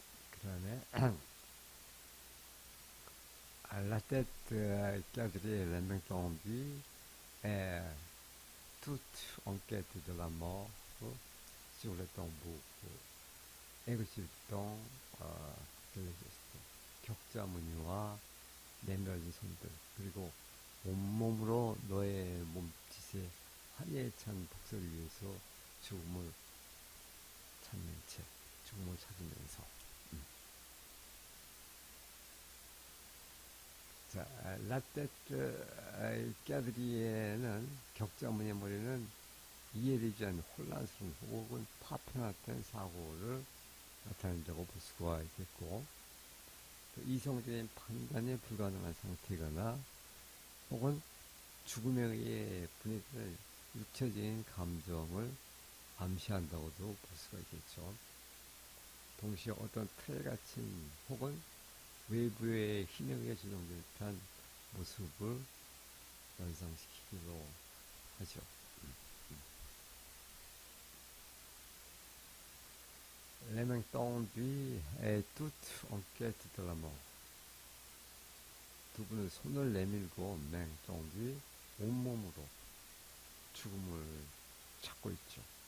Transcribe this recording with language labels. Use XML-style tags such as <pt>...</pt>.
<ko>그 다음에</ko> <fr>la tête quadrillée, les mains tendues, et toute en quête de la mort sur le tombeau, exultant de l'existence.</fr> <ko>격자무늬와 내밀어진 손들, 그리고 온몸으로 너의 몸짓에 환희에 찬 복수를 위해서 죽음을 찾는 채, 죽음을 찾으면서. 자, 라떼트 까드리에는 격자무늬의 머리는 이해되지 않는 혼란스러운 혹은 파편화된 사고를 나타낸다고 볼 수가 있겠고, 이성적인 판단이 불가능한 상태거나 혹은 죽음에 의해 분해되는 육체적인 감정을 암시한다고도 볼 수가 있겠죠. 동시에 어떤 틀 갇힌 혹은 외부의 힘에 의해 조정된 듯한 모습을 연상시키기도 하죠.</ko> <fr>Les mains tendues et toutes en quête de la mort.</fr> <ko>두 분은 손을 내밀고</ko> <fr>main tendue,</fr> <ko>온몸으로 죽음을 찾고 있죠.</ko>